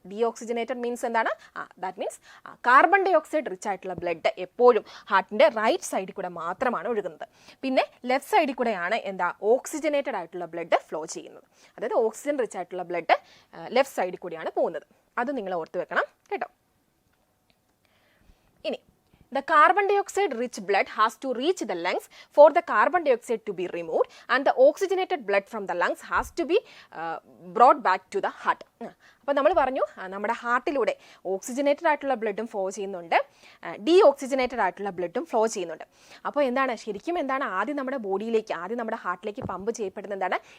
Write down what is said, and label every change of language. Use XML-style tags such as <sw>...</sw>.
<ml>D oxygenated means എന്താണ്?</ml> <en>that means</en> <ml>carbon dye oxide rich ആയിട്ടുള്ള blood എപ്പോഴും ഹാർട്ടിൻ്റെ റൈറ്റ് സൈഡിൽ കൂടെ മാത്രമാണ് ഒഴുകുന്നത്. പിന്നെ ലെഫ്റ്റ് സൈഡിൽ കൂടെയാണ് ഓക്സിജനേറ്റഡ് ആയിട്ടുള്ള ബ്ലഡ് ഫ്ലോ ചെയ്യുന്നത്. അതായത് ഓക്സിജൻ റിച്ച് ആയിട്ടുള്ള ബ്ലഡ് ലെഫ്റ്റ് സൈഡിൽ കൂടെയാണ് പോകുന്നത്. അത് നിങ്ങൾ ഓർത്ത് വെക്കണം കേട്ടോ.</ml> <en>ഇനി the carbon dioxide rich blood has to reach the lungs for the carbon dioxide to be removed, and the oxygenated blood from the lungs has to be brought back to the heart.</en> <ml>അപ്പോൾ നമ്മൾ പറഞ്ഞു നമ്മുടെ ഹാർട്ടിലൂടെ oxygenated ആയിട്ടുള്ള ബ്ലഡും flow ചെയ്യുന്നുണ്ട്, D oxygenated ആയിട്ടുള്ള ബ്ലഡും flow ചെയ്യുന്നുണ്ട്. അപ്പോൾ ശരിക്കും ആദ്യം നമ്മുടെ ഹാർട്ടിലേക്ക് പമ്പ് ചെയ്യപ്പെടുന്ന എന്താണ്?</ml>